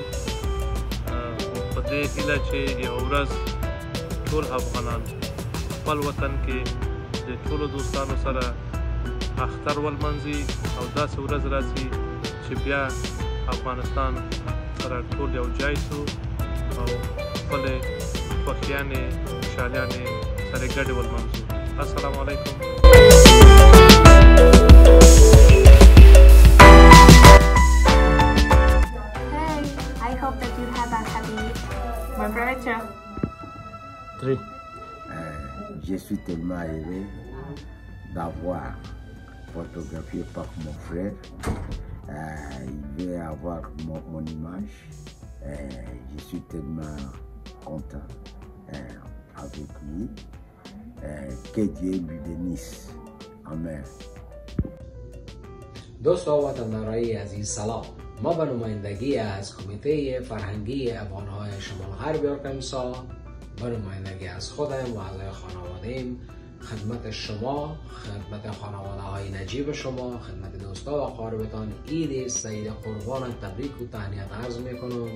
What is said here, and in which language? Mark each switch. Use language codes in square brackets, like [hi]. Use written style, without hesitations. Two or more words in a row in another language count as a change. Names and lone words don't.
[ps] په دې هیله چې یو ورځ ټول افغانان خپل وطن کې د ټولو دوستانو سره اختر ولمانځي او داسې ورځ راشي چې بیا افغانستان سره ټول یو ځای شو او خپلې خوښیانې خوشحالیانې سره ګډې ولمانځو. [ar] السلام علیکم. [en] Hey, I hope that you have a happy birthday. [fr] Je suis tellement heureux d'avoir photographié par mon frère. Il veut avoir mon image. Je suis tellement content avec lui. Que Dieu lui bénisse. Amen. [fa] دوستان وطندارای عزیز سلام. ما به نمایندگی از کمیته فرهنگی افغانهای شمال غرب ارکانسا به نمایندگی از خودم و اعضای خانواده‌ام خدمت شما، خدمت خانواده های نجیب شما، خدمت دوستا و قاربتان عید سعید قربان تبریک و تهنیت عرض میکنم.